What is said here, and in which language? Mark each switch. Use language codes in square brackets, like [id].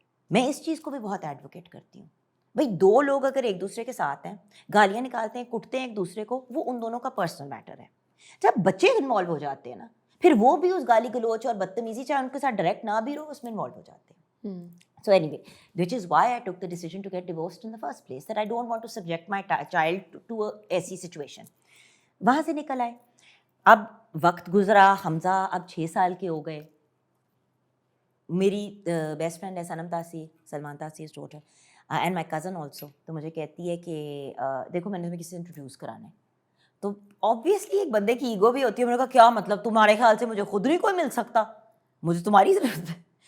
[ur] میں اس چیز کو بھی بہت ایڈوکیٹ کرتی ہوں. بھائی دو لوگ اگر ایک دوسرے کے ساتھ ہیں, گالیاں نکالتے ہیں, کٹتے ہیں ایک دوسرے کو, وہ ان دونوں کا پرسنل میٹر ہے. جب بچے انوالو ہو جاتے ہیں نا, پھر وہ بھی اس گالی گلوچ اور بدتمیزی, چاہے ان کے ساتھ ڈائریکٹ نہ بھی رہو, اس میں انوالو ہو جاتے ہیں. [en] So anyway, which is why I took the decision to get divorced in the first place, that I don't want to subject my child to a [ur] ایسی [en] situation. [ur] وہاں سے نکل آئے. اب وقت گزرا, حمزہ اب 6 سال کے ہو گئے. میری بیسٹ فرینڈ ہے سنم تاثیر, سلمان تاثیر daughter, [en] And my cousin also. [ur] تو مجھے کہتی ہے کہ دیکھو میں نے تمہیں کسی سے انٹروڈیوس کرانا ہے. تو آبویسلی ایک بندے کی ایگو بھی ہوتی ہے. میں نے کہا کیا مطلب, تمہارے خیال سے مجھے خود نہیں کوئی مل سکتا, مجھے تمہاری ضرورت ہے.